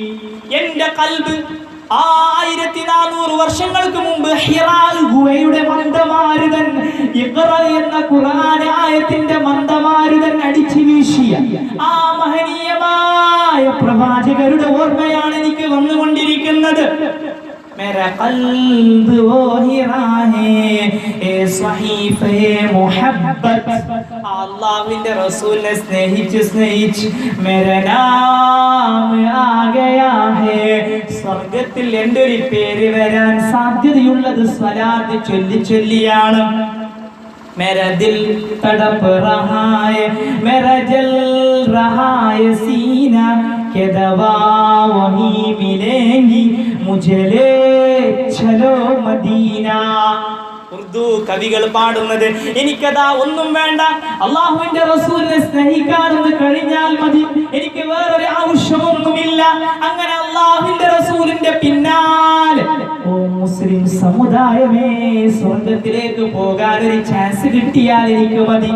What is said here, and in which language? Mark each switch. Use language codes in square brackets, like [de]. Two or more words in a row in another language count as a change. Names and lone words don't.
[ml] എന്റെ ഖൽബ് 1400 വർഷങ്ങൾക്ക് മുമ്പ് ഹിറാ ഗുഹയുടെ മന്ദമാരുതൻ ഇഖ്റ എന്ന ഖുർആൻ ആയത്തിന്റെ മന്ദമാരുതൻ അടിച്ചു വീശിയ ആ മഹനീയമായ പ്രവാചകരുടെ ഓർമ്മയാണ് എനിക്ക് വന്നുകൊണ്ടിരിക്കുന്നത്. [ur] میرا قلب وہ حرا ہے اے صحیفۂ محبت [ml] അല്ലാഹുവിന്റെ റസൂലിനെ സ്നേഹിച്ച് [ur] میرا نام آ گیا ہے. [ml] സ്വർഗ്ഗത്തിൽ എൻ്റെ ഒരു പേര് വരാൻ സാധ്യതയുള്ളത് സ്വലാത്ത് ചൊല്ലിയാണ്. [ur] میرا دل تڑپ رہا ہے میرا جل رہا ہے سینہ کے دوا وہی ملیں گی مجھے لے چلو مدینہ. [ml] ഉർദു കവികൾ പാടുന്നത് എനിക്കതാ ഒന്നും വേണ്ട, അല്ലാഹുവിന്റെ റസൂലിനെ സ്നേഹിക്കാനെന്ന് കഴിഞ്ഞാൽ മതി, എനിക്ക് വേറൊരു ആവശ്യമൊന്നുമില്ല. അങ്ങനെ അല്ലാഹുവിന്റെ റസൂലിന്റെ പിന്നാലെ ഓ മുസ്ലിം സമുദായമേ, സ്വർഗ്ഗത്തിലേക്ക് പോകാൻ ഒരു ചാൻസ് കിട്ടിയാൽ എനിക്ക് മതി.